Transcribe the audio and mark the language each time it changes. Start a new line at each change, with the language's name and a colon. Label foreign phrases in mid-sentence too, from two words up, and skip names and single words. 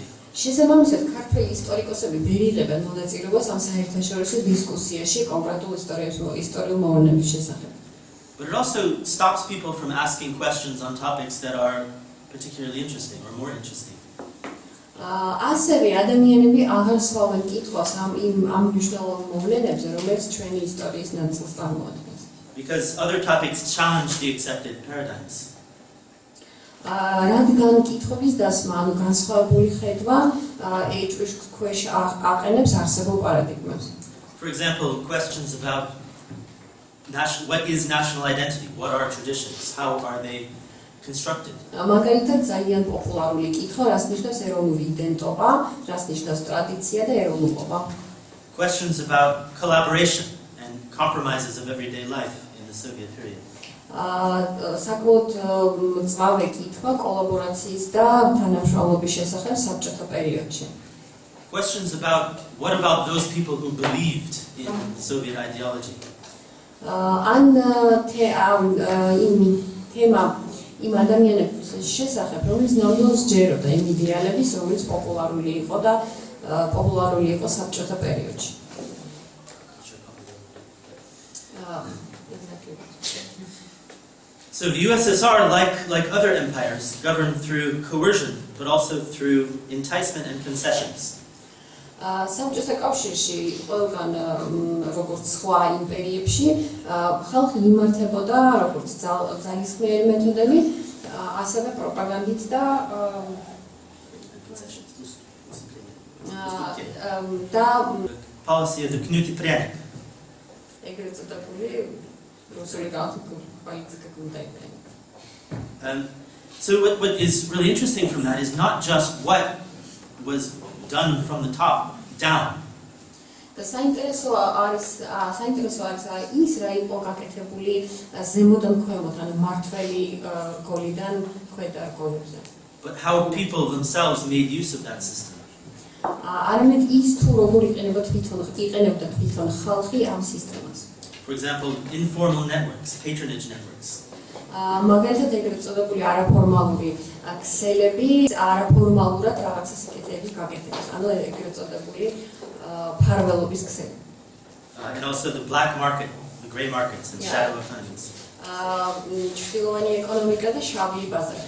Georgian: შესაბამისად, ქართველი ისტორიკოსები ვერ იღებენ მონაწილეობას ამ საერთაშორისო დისკუსიაში კონკრეტულ ისტორიულ მოვლენების შესახებ.
English: But it also stops people from asking questions on topics that are particularly interesting or more interesting.
Georgian: ასევე ადამიანები აღარ სვავენ კითხვას ამ მნიშვნელოვან მოვლენებზე, რომელიც ჩვენი ისტორიის ნაწილს წარმოადგენს.
English: Because other topics challenge the accepted paradigms.
Georgian: რადგან კითხვების დასმა, ანუ განსხვავებული ხედვა ეჭვის ქვეშ აყენებს არსებულ პარადიგმებს.
English: For example, questions about what is national identity? What are traditions? How are they constructed?
Georgian: მაგალითად, ძალიან პოპულარული კითხვა, რას ნიშნავს ეროვნული იდენტობა, რას ნიშნავს ტრადიცია და ეროვნულობა.
English: Questions about collaboration and compromises of everyday life in the Soviet period.
Georgian: საკმაოდ მწვავე კითხვა კოლაბორაციის და თანამშრომლობის შესახებ საბჭოთა პერიოდში.
English: Questions about what about those people who believed in Soviet ideology?
Georgian: ან თემა იმ ადამიანების შესახებ, რომლის ნამდვილად ჯეროდა იმ იდეალების, რომელიც პოპულარული იყო საბჭოთა პერიოდში.
English: So the USSR, like other empires, governed through coercion, but also through enticement and concessions.
Georgian: საბჭოთა კავშირში, ყველგან როგორც სხვა იმპერიებში, ხალხი იმართებოდა როგორც ძალისხმიერი მეთოდებით, ასევე პროპაგანდით და
English: policy of the
Russian: кнут и пряник.
Georgian: ეგრეთ წოდებული რუსული პოლიტიკა კუნტაიტი.
English: So what is really interesting from that is not just what was done from the top down.
Georgian: და საინტერესო არის ის, რა იყო გაკეთებული ზემოდან ქვემოთ, ანუ მართველი რგოლიდან ქვედა რგოლებზე.
English: But how people themselves made use of that system.
Georgian: არამედ ის თუ როგორ იყენებდა თვითონ ხალხი ამ სისტემას.
English: For example, informal networks, patronage networks.
Georgian: მაგალითად ეგრეთ წოდებული არაფორმალური ქსელები, არაფორმალურად რაღაცა სიკეთეები გაკეთებს, ანუ ეგრეთ წოდებული ფარველობის ქსელი.
English: And also the black market, the grey markets and shadow economies.
Georgian: ჩრდილოვანი ეკონომიკა და შავი ბაზარი.